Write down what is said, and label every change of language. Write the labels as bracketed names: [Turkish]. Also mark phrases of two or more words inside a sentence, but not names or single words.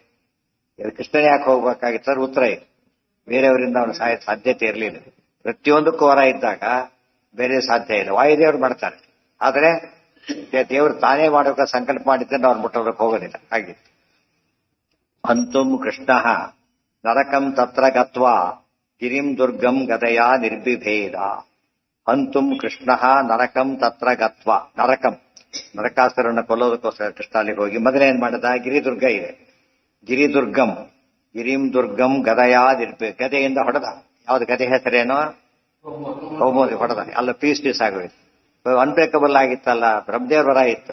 [Kannada] ಕೃಷ್ಣನೇ ಯಾಕೆ ಹೋಗ್ಬೇಕಾಗಿತ್ತು? ಉತ್ತರ ಇದೆ. ಬೇರೆಯವರಿಂದ ಅವನು ಸಾಧ್ಯತೆ ಇರಲಿಲ್ಲ. ಪ್ರತಿಯೊಂದಕ್ಕೂ ವರ ಇದ್ದಾಗ ಬೇರೆ ಸಾಧ್ಯ ಇಲ್ಲ. ವಾಯುದೇವರು ಮಾಡ್ತಾರೆ. ಆದ್ರೆ ದೇವರು ತಾನೇ ಮಾಡೋಕೆ ಸಂಕಲ್ಪ ಮಾಡಿದ್ದರೆ ಅವ್ರು ಮುಟ್ಟೋದಕ್ಕೆ ಹೋಗೋದಿಲ್ಲ. [Sanskrit] ಹಾಗೆ ಅಂತುಂ ಕೃಷ್ಣ ನರಕಂ ತತ್ರ ಗತ್ವಾ ಗಿರಿಂ ದುರ್ಗಂ ಗದಯಾ ನಿರ್ಬಿಭೇದ. ಅಂತುಂ ಕೃಷ್ಣ ನರಕಂ ತತ್ರ ಗತ್ವಾ. [Kannada] ನರಕಾಸುರನ್ನ ಕೊಲ್ಲೋದಕ್ಕೋಸ್ಕರ ಕೃಷ್ಣ ಅಲ್ಲಿಗೆ ಹೋಗಿ ಮೊದಲೇನ್ ಮಾಡಿದ? ಗಿರಿದುರ್ಗ ಇದೆ. [Sanskrit] ಗಿರಿಂ ದುರ್ಗಂ ಗದಯಾ [Kannada] ಗದೆಯಿಂದ ಹೊಡೆದ. ಯಾವ್ದು ಗದೆ ಹೆಸರೇನೋ? ಕೌಮೋದಿ ಹೊಡೆದ. ಎಲ್ಲ ಪೀಸ್ ಆಗೋಯ್ತು. ಅನ್ಬ್ರೇಕಬಲ್ ಆಗಿತ್ತಲ್ಲ. ಬ್ರಹ್ಮದೇವ್ರ ವರ ಇತ್ತು.